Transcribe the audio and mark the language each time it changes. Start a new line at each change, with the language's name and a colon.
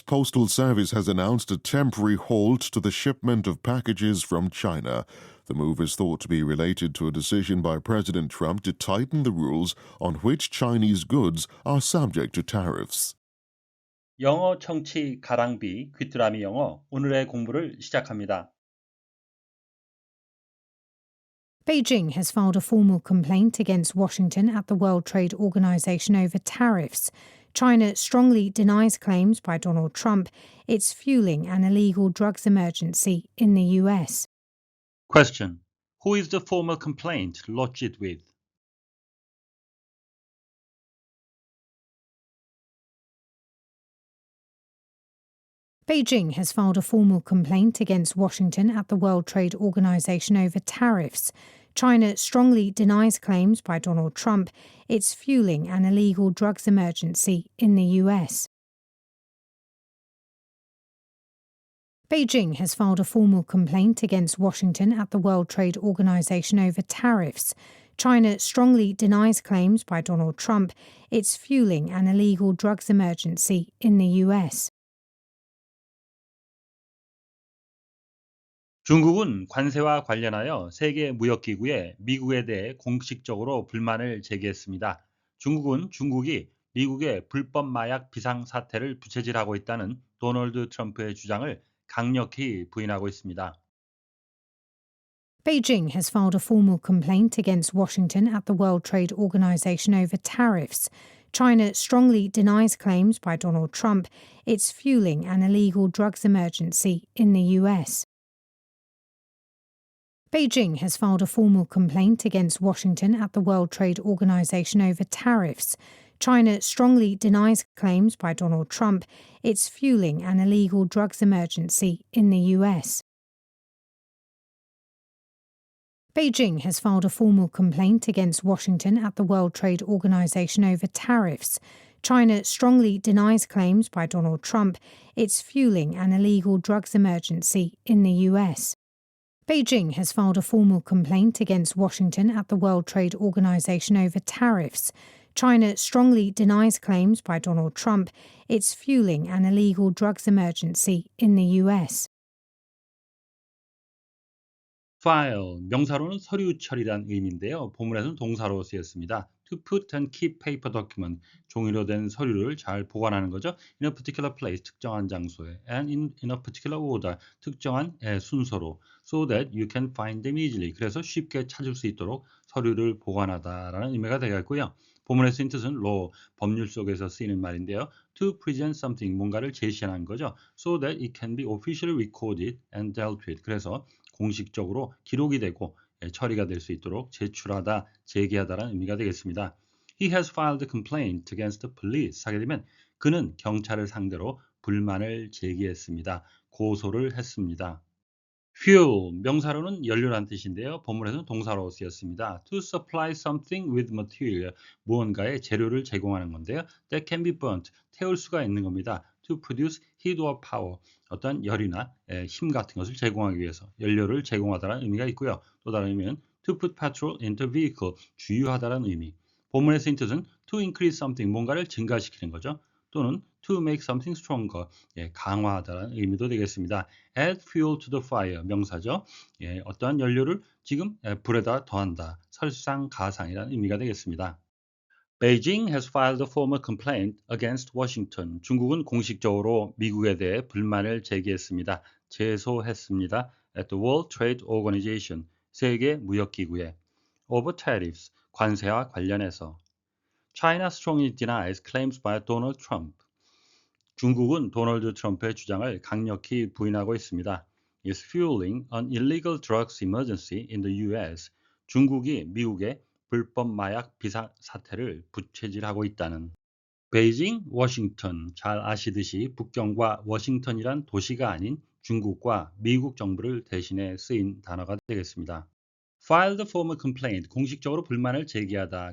English: Postal Service has announced a temporary halt to the shipment of packages from China. The move is thought to be related to a decision by President Trump to tighten the rules on which Chinese goods are subject to tariffs.
Korean: 영어 청취 가랑비 귀뚜라미 영어 오늘의 공부를 시작합니다.
English: Beijing has filed a formal complaint against Washington at the World Trade Organization over tariffs. China strongly denies claims by Donald Trump it's fueling an illegal drugs emergency in the US. Question. Who is the formal complaint lodged with? Beijing has filed a formal complaint against Washington at the World Trade Organization over tariffs. China strongly denies claims by Donald Trump it's fueling an illegal drugs emergency in the US. Beijing has filed a formal complaint against Washington at the World Trade Organization over tariffs. China strongly denies claims by Donald Trump it's fueling an illegal drugs emergency in the US.
Korean: 중국은 관세와 관련하여 세계 무역기구에 미국에 대해 공식적으로 불만을 제기했습니다. 중국은 중국이 미국의 불법 마약 비상 사태를 부채질하고 있다는 도널드 트럼프의 주장을 강력히 부인하고 있습니다.
English: Beijing has filed a formal complaint against Washington at the World Trade Organization over tariffs. China strongly denies claims by Donald Trump it's fueling an illegal drugs emergency in the US. Beijing has filed a formal complaint against Washington at the World Trade Organization over tariffs. China strongly denies claims by Donald Trump it's fueling an illegal drugs emergency in the US. Beijing has filed a formal complaint against Washington at the World Trade Organization over tariffs. China strongly denies claims by Donald Trump it's fueling an illegal drugs emergency in the US. Beijing has filed a formal complaint against Washington at the World Trade Organization over tariffs. China strongly denies claims by Donald Trump it's fueling an illegal drugs emergency in the US.
Korean: file, 명사로는 서류 처리란 의미인데요. 본문에서는 동사로 쓰였습니다.
English: to put and keep paper document,
Korean: 종이로 된 서류를 잘 보관하는 거죠.
English: in a particular place,
Korean: 특정한 장소에
English: and in a particular order,
Korean: 특정한 순서로
English: so that you can find them easily,
Korean: 그래서 쉽게 찾을 수 있도록 서류를 보관하다라는 의미가 되겠고요. 본문에 쓰인 뜻은 law, 법률 속에서 쓰이는 말인데요.
English: to present something,
Korean: 뭔가를 제시하는 거죠.
English: so that it can be officially recorded and dealt with,
Korean: 그래서 공식적으로 기록이 되고 처리가 될 수 있도록 제출하다, 제기하다라는 의미가 되겠습니다.
English: He has filed a complaint against the police.
Korean: 하게 되면 그는 경찰을 상대로 불만을 제기했습니다. 고소를 했습니다. fuel, 명사로는 연료란 뜻인데요. 본문에서는 동사로 쓰였습니다.
English: to supply something with material,
Korean: 무언가의 재료를 제공하는 건데요.
English: that can be burnt,
Korean: 태울 수가 있는 겁니다.
English: to produce heat or power,
Korean: 어떤 열이나 힘 같은 것을 제공하기 위해서 연료를 제공하다라는 의미가 있고요. 또 다른 의미는
English: to put petrol into vehicle,
Korean: 주유하다라는 의미. 본문의 쓰인 뜻은
English: to increase something,
Korean: 뭔가를 증가시키는 거죠. 또는
English: to make something stronger,
Korean: 강화하다라는 의미도 되겠습니다.
English: add fuel to the fire,
Korean: 명사죠. 어떠한 연료를 지금 불에다 더한다, 설상가상이라는 의미가 되겠습니다.
English: Beijing has filed a formal complaint against Washington.
Korean: 중국은 공식적으로 미국에 대해 불만을 제기했습니다. 제소했습니다.
English: at the World Trade Organization,
Korean: 세계 무역기구에
English: over tariffs,
Korean: 관세와 관련해서
English: China strongly denies claims by Donald Trump.
Korean: 중국은 도널드 트럼프의 주장을 강력히 부인하고 있습니다.
English: is fueling an illegal drugs emergency in the US.
Korean: 중국이 미국의 불법 마약 비상 사태를 부채질하고 있다는. 베이징, 워싱턴, 잘 아시듯이 북경과 워싱턴이란 도시가 아닌 중국과 미국 정부를 대신해 쓰인 단어가 되겠습니다.
English: file the formal complaint,
Korean: 공식적으로 불만을 제기하다.